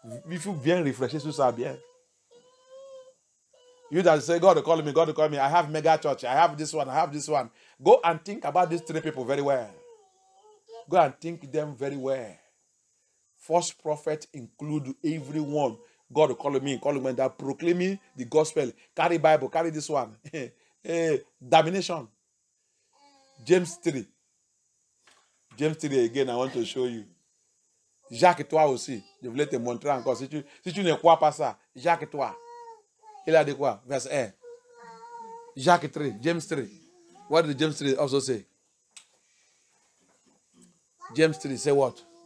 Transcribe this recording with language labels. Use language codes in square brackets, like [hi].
[fr] Il faut bien réfléchir sur ça bien. [en] You that say, God call me, I have mega church, I have this one. Go and think about these three people very well. Go and think them very well. False prophet include everyone. God call me that proclaiming the gospel. Carry Bible, carry this one. Damnation. James 3 again, I want to show you. [fr] Jacques, toi aussi, je voulais te montrer encore. Si tu ne crois pas ça, Jacques, toi. Il a dit quoi? Verset 1. Jacques 3, James 3. [en] What did James 3 also say? James 3 say what?